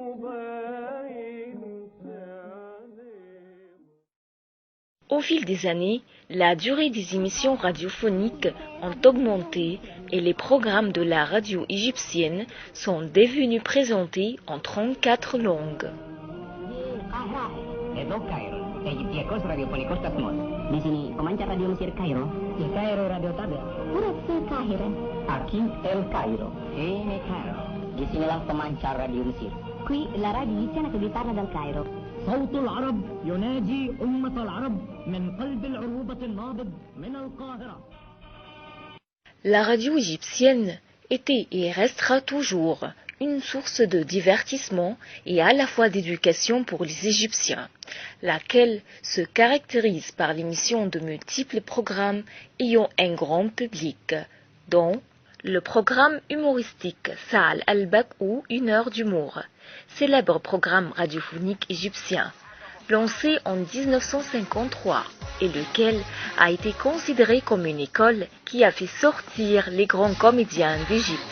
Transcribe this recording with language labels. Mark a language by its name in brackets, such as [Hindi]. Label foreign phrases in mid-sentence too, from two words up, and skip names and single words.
[French] Au fil des années, la durée des émissions radiophoniques ont augmenté et les programmes de la radio égyptienne sont devenus présentés en 34 langues. [Italian] Qui la radio egiziana che vi parla dal Cairo. [Arabic] صوت العرب يناجي أمة العرب من قلب العروبة النابض من القاهرة. [French] La radio égyptienne était et restera toujours une source de divertissement et à la fois d'éducation pour les Égyptiens, laquelle se caractérise par l'émission de multiples programmes ayant un grand public, dont le programme humoristique Saal al-Bak ou Une heure d'humour, célèbre programme radiophonique égyptien, lancé en 1953 et lequel a été considéré comme une école qui a fait sortir les grands comédiens d'Égypte.